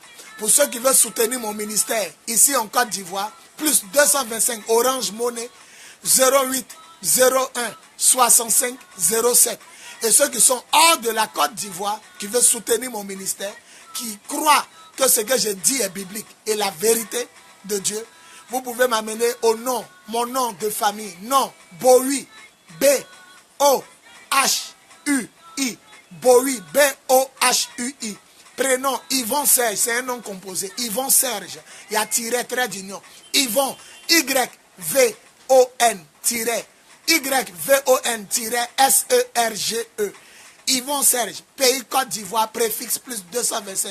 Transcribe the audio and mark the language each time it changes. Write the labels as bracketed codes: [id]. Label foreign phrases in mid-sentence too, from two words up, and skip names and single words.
[fr] Pour ceux qui veulent soutenir mon ministère ici en Côte d'Ivoire, plus 225 Orange Money 08 01 65 07. Et ceux qui sont hors de la Côte d'Ivoire, qui veulent soutenir mon ministère, qui croient que ce que je dis est biblique et la vérité de Dieu, vous pouvez m'amener au nom, mon nom de famille, nom, Bohui, B-O-H-U-I, Bohui, B-O-H-U-I. Prénom, Yvon Serge, c'est un nom composé. Yvon Serge, il y a tiré, trait d'union. Yvon, Y-V-O-N, Y-V-O-N-S-E-R-G-E. Yvon Serge, pays Côte d'Ivoire, préfixe plus 225.